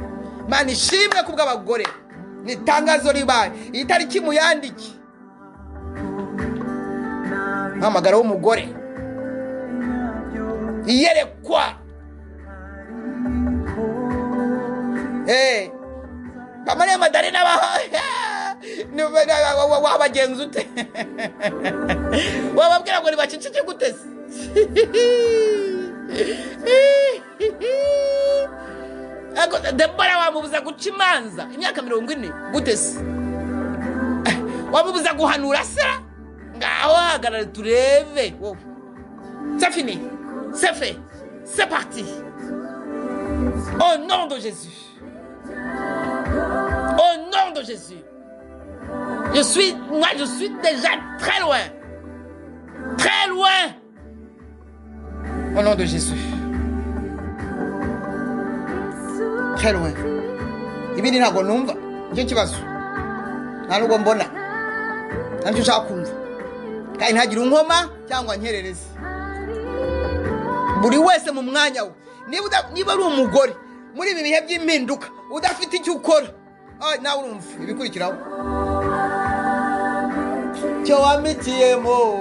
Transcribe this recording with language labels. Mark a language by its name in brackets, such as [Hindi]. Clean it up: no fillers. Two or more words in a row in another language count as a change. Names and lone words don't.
[Kinyarwanda] Mana ishimwe kubw'abagore, ni itangazo ribaye, iyi tariki muyandiki mpamagara w'umugore iyerekwa Mariya Madarena wabagenza ute wababwira ngo nibaceceke gute se Debora wamubuza guca imanza imyaka 40 gute se wamubuza guhanura se ngaho hagarara turebe [French] c'est fini, c'est fait, c'est parti au nom de Jésus. Au nom de Jésus. Je suis déjà très loin. Très loin. Au nom de Jésus. Très loin. [Kinyarwanda] Ibindi ntago numva. Nicyo kibazo. Nta nubwo mbona. Nicyo ushaka kumva. Kandi ntagire unkoma cyangwa nkerereze. Buri wese mu mwanya we. Niba ari umugore muri ibi bihe by'impinduka udafite icyo ukora nawe urumva ibikurikiraho cyo wamitiyemo